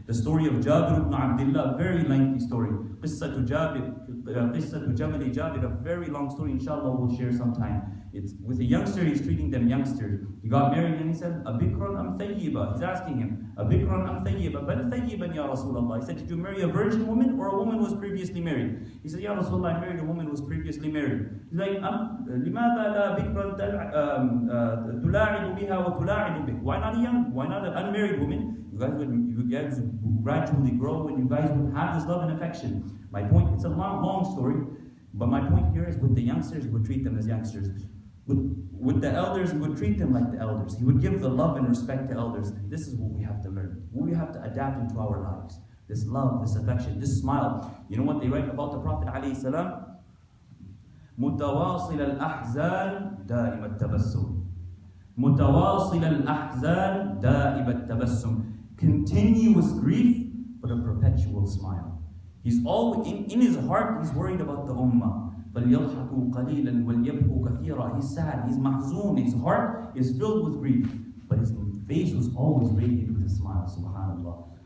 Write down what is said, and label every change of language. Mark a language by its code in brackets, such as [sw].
[en] The story of Jabir ibn Abdullah, very lengthy story. Qissatu Jamali Jabir, a very long story, inshallah we'll share sometime. It's with a youngster, he's treating them youngsters. He got married and he said, A bikran am thayyiba. He's asking him, A bikran am thayyiba, but thayyiban ya Rasulullah. He said, did you marry a virgin woman or a woman who was previously married? He said, Ya Rasulullah, I married a woman who was previously married. He's like, [ar] لماذا لا بكرا تلاعب بها وتلاعب بك? [en] Why not a young, why not an unmarried woman? You guys would gradually grow and you guys would have this love and affection. My point, it's a long story, but my point here is with the youngsters, he would treat them as youngsters. With the elders, he would treat them like the elders. He would give the love and respect to elders. This is what we have to learn. What we have to adapt into our lives. This love, this affection, this smile. You know what they write about the Prophet ﷺ? [ar] متواصل الأحزان دائم التبسم. متواصل الأحزان دائم التبسم. [en] Continuous grief, but a perpetual smile. He's always, in his heart, he's worried about the ummah. [ar] فَلْيَضْحَكُوا قَلِيلًا وَلْيَبْكُوا كَثِيرًا. [en] He's sad, he's mahzoon, his heart is filled with grief. But his face was always radiant with a smile, subhanAllah.